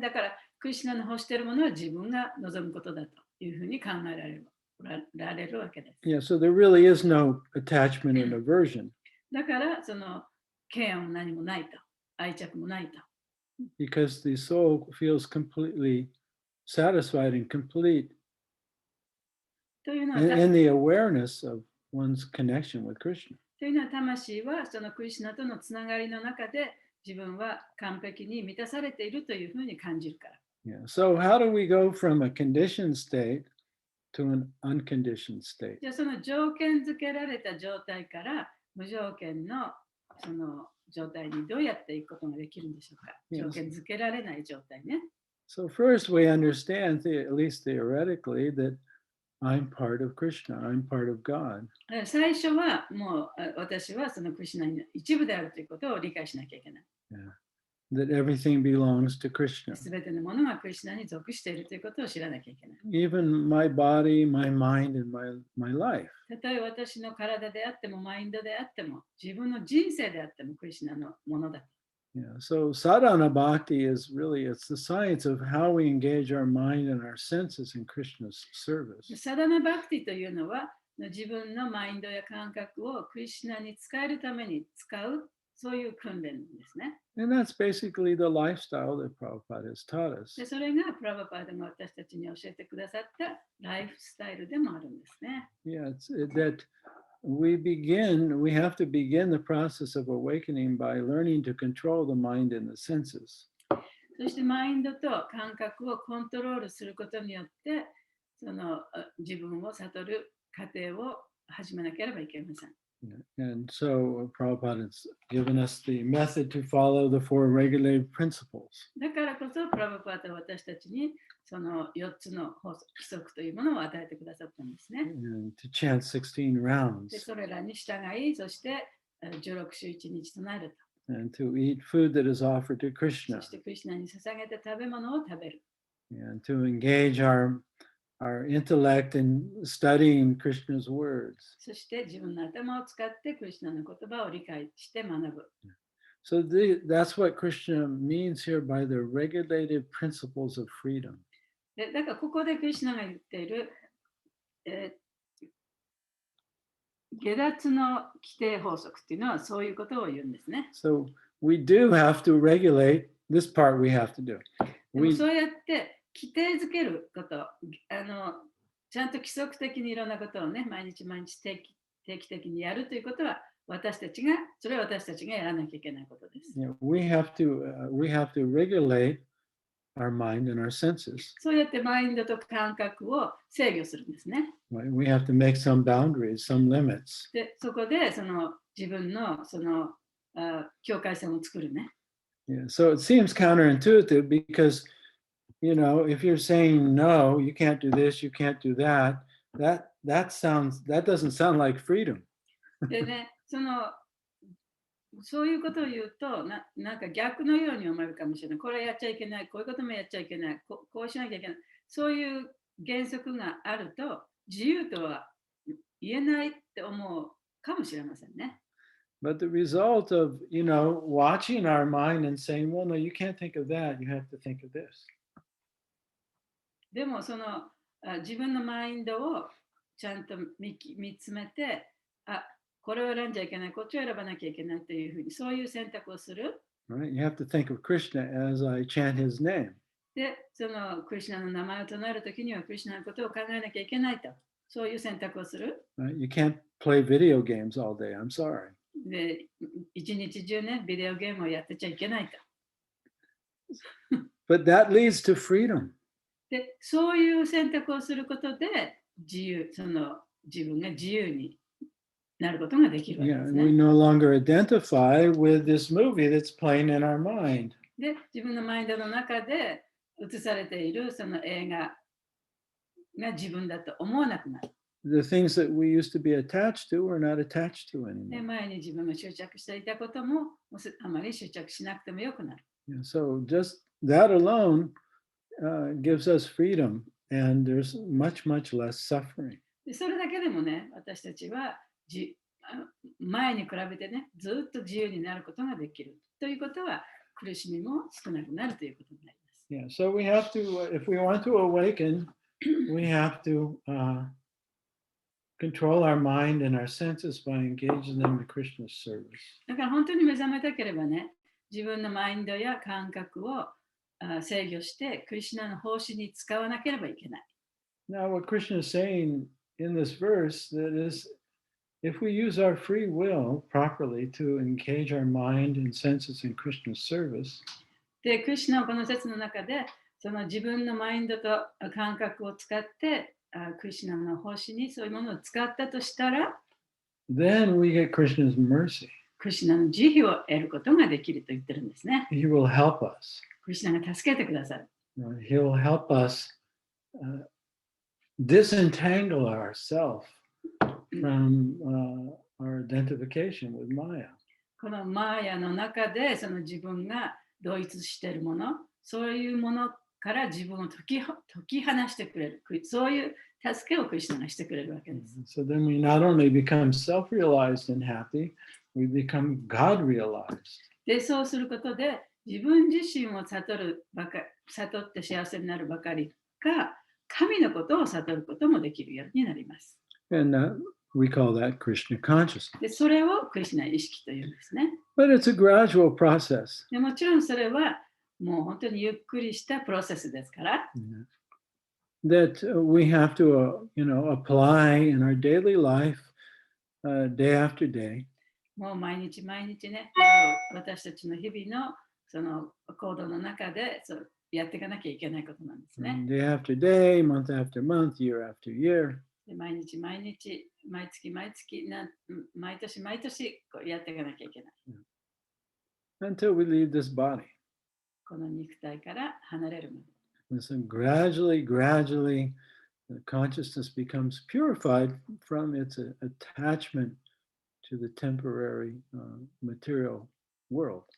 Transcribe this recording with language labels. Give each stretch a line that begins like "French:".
Japanese: だからクリシュナの欲しているものは自分が望むことだというふうに考えられるわけです。
English: Yeah, so there really is no attachment and aversion.
Japanese: だからその嫌悪も何もないと、愛着もないと。
English: Because the soul feels completely satisfied and complete
Japanese: というのは
English: in the awareness of one's connection with Krishna.
Japanese: というのは魂はそのクリシュナとのつながりの中で自分は完璧に満たされているというふうに感じるから。
English: Yeah. So how do we go from a conditioned state to an unconditioned state?
Japanese: じゃあその条件付けられた状態から無条件のその状態にどうやっていくことができるんでしょうか。条件付けられない状態ね。
English: So first we understand, at least theoretically, that I'm part of Krishna, I'm part of God.
Japanese: 最初はもう私はそのクリシュナの一部であるということを理解しなきゃいけない。
English: Yeah. That everything belongs to Krishna.
Japanese: すべてのものがクリシュナに属しているということを知らなきゃいけない。
English: Even my body, my mind, and my life.
Japanese: たとえ私の体であってもマインドであっても自分の人生であってもクリシュナのものだ。
English: Yeah. So sadhana bhakti is really, it's the science of how we engage our mind and our senses in Krishna's service.
Japanese: サダナバクティというのは自分のマインドや感覚をクリシュナに使えるために使うそういう訓練ですね。
English: And that's basically the lifestyle that Prabhupada has taught us.
Japanese: でそれがプラバパーでも私たちに教えてくださったライフスタイルでもあるんですね。
English: Yeah, it's that we have to begin the process of awakening by learning to control the mind and the senses.
Japanese: そしてマインドと感覚をコントロールすることによってその自分を悟る過程を始めなければいけません。
English: And so Prabhupada has given us the method to follow the four regulated principles.
Japanese: だからこそ、プラブパータは私たちにその4つの法則規則というものを与えてくださったんですね。
English: And to chant 16
Japanese: で、
English: rounds
Japanese: それらに従い、そして16週1日唱えると。
English: and to eat food that is offered to
Japanese: そ
English: Krishna
Japanese: してクリシュナに捧げた食べ物を食べる。
English: and to engage our intellect in studying Krishna's words.
Japanese: そして自分の頭を使ってクリシュナの言葉を理解して学ぶ。
English: So that's what Krishna means here by the regulated principles of freedom.
Japanese: で、だからここでクリシュナが言っている、下脱の規定法則っていうのはそういうことを言うんですね。
English: So we do have to regulate this part we have to do.
Japanese: でも
English: We,
Japanese: そうやって規定づけること、ちゃんと規則的にいろんなことをね、毎日毎日定期的にやるということは、それは私たちがやらなきゃいけないことです。
English: we have to regulate our mind and our senses.
Japanese: そうやってマインドと感覚を制御するんですね。
English: Right? We have to make some boundaries, some limits.
Japanese: で、そこでその自分のその境界線を作るね。
English: Yeah. So it seems counterintuitive because, if you're saying no, you can't do this, you can't do that, that doesn't sound like freedom.
Japanese: でね、そういうことを言うとなんか逆のように思えるかもしれない。これやっちゃいけない、こういうこともやっちゃいけない、こうしなきゃいけない。そういう原則があると自由とは言えないって思うかもしれませんね。
English: But the result of, watching our mind and saying, well, no, you can't think of that, you have to think of this.
Japanese: でも自分のマインドをちゃんと見つめて、これを選んじゃいけない、こっちを選ばなきゃいけないというふうに、そういう選択をする。
English: Right? You have to think of Krishna as I chant his name.
Japanese: で、クリシュナの名前を唱えるときには、クリシュナのことを考えなきゃいけないと。そういう選択をする。
English: Right? You can't play video games all day. I'm sorry.
Japanese: で、一日中ね、ビデオゲームをやってちゃいけないと。
English: But that leads to freedom.
Japanese: で、そういう選択をすることで、自分が自由になることができるわけですね。
English: We no longer identify with this movie that's playing in our mind.
Japanese: で、自分のマインドの中で映されているその映画が自分だと思わなくなる。
English: The things that we used to be attached to, we're not attached to
Japanese: で、
English: anymore.
Japanese: 前に自分が執着していたこともあまり執着しなくてもよくなる。
English: So just that alone gives us freedom, and there's much, much less suffering.
Japanese: で、それだけでもね、私たちは前に比べてね、ずっと自由になることができる。ということは、苦しみも少なくなるということになります。
English: Yeah, so we have to, if we want to awaken, we have to control our mind and our senses by engaging them in Krishna's service.
Japanese: だから本当に目覚めたければね、自分のマインドや感覚を制御して、クリシュナの奉仕に使わなければいけない。
English: Now, what Krishna is saying in this verse that is, if we use our free will properly to engage our mind and senses in Krishna's service,
Japanese: で、クリシュナはこの説の中で、その自分のマインドと感覚を使って、クリシュナの奉仕にそういうものを使ったとしたら、
English: then we get Krishna's mercy.
Japanese: クリシュナの慈悲を得ることができると言ってるんですね。
English: He will help us.
Japanese: クリシュナが助けてくださる。
English: He will help us disentangle ourselves from our identification with Maya.
Japanese: このマーヤの中でその自分が同一しているもの、そういうものから自分を解き放してくれる。そういう助けをクリシュナがしてくれるわけです。
English: So then we not only become self-realized and happy, we become God-realized.
Japanese: で、そうすることで自分自身を悟って幸せになるばかりか、神のことを悟ることもできるようになります。
English: And we call that Krishna consciousness.
Japanese: で、それをクリシュナ意識というんですね。
English: But it's a gradual process.
Japanese: でもちろんそれはもう本当にゆっくりしたプロセスですから。
English: That we have to, apply in our daily life, day after day.
Japanese: もう毎日毎日ね、私たちの日々のその行動の中でやっていかなきゃいけないことなんですね。
English: Day after day, month after month, year after year.
Japanese: で毎日毎日、毎月毎月、毎年毎年こうやっていかなきゃいけない。
English: Until we leave this body.
Japanese: この肉体から離れるまで。
English: And so gradually, the consciousness becomes purified from its attachment to the temporary material world.